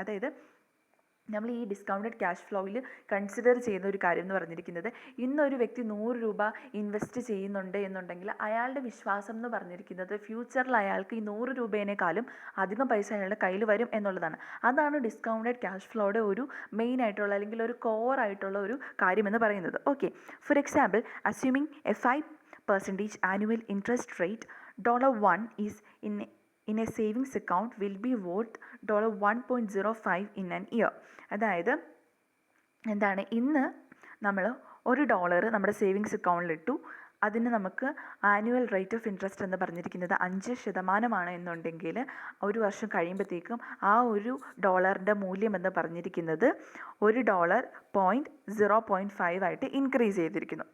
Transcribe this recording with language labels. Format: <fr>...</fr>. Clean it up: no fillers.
<ml>അതായത് നമ്മൾ ഈ ഡിസ്കൗണ്ടഡ് ക്യാഷ് ഫ്ലോയിൽ കൺസിഡർ ചെയ്യുന്ന ഒരു കാര്യം എന്ന് പറഞ്ഞിരിക്കുന്നത്, ഇന്നൊരു വ്യക്തി 100 രൂപ ഇൻവെസ്റ്റ് ചെയ്യുന്നുണ്ട് എന്നുണ്ടെങ്കിൽ അയാളുടെ വിശ്വാസം എന്ന് പറഞ്ഞിരിക്കുന്നത് ഫ്യൂച്ചറിൽ അയാൾക്ക് ഈ 100 രൂപേനേക്കാളും അധികം പൈസ അയാളുടെ കയ്യിൽ വരും എന്നുള്ളതാണ്. അതാണ് ഡിസ്കൗണ്ടഡ് ക്യാഷ് ഫ്ലോയുടെ ഒരു മെയിൻ ആയിട്ടുള്ള അല്ലെങ്കിൽ ഒരു കോർ ആയിട്ടുള്ള ഒരു കാര്യമെന്ന് പറയുന്നത്.</ml> <en>Okay, for example, assuming a 5% annual interest rate, $1 is in a savings account will be worth $1.05 in an year.</en> <ml>അതായത് എന്താണ്, ഇന്ന് നമ്മൾ $1 നമ്മുടെ സേവിങ്സ് അക്കൗണ്ടിലിട്ടു. അതിന് നമുക്ക് ആനുവൽ റേറ്റ് ഓഫ് ഇൻട്രസ്റ്റ് എന്ന് പറഞ്ഞിരിക്കുന്നത് 5% എന്നുണ്ടെങ്കിൽ ഒരു വർഷം കഴിയുമ്പോഴത്തേക്കും ആ ഒരു ഡോളറിൻ്റെ മൂല്യം എന്ന് പറഞ്ഞിരിക്കുന്നത് $0.05 ആയിട്ട് ഇൻക്രീസ് ചെയ്തിരിക്കുന്നു.</ml>